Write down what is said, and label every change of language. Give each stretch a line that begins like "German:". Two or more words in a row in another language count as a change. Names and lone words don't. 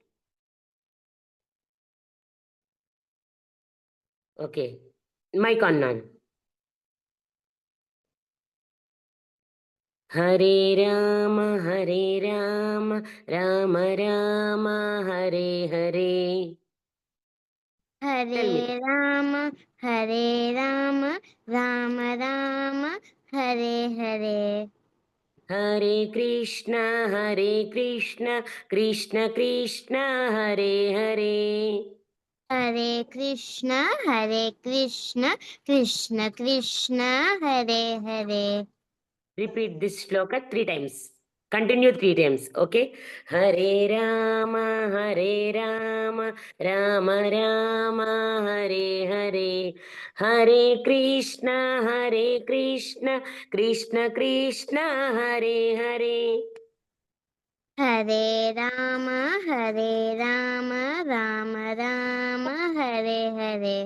English: Okay. Mic on, Nan.
Sanskrit: हरे राम, राम राम, हरे हरे.
English: Tell me.
Sanskrit: हरे राम, हरे राम, राम राम, हरे हरे. हरे कृष्ण, कृष्ण कृष्ण, हरे हरे. हरे कृष्ण, कृष्ण कृष्ण, हरे हरे.
English: Repeat this shloka 3 times. Continue 3 times. Okay.
Sanskrit: हरे राम, राम राम, हरे हरे. हरे कृष्ण, कृष्ण कृष्ण, हरे हरे. हरे राम, राम राम, हरे हरे.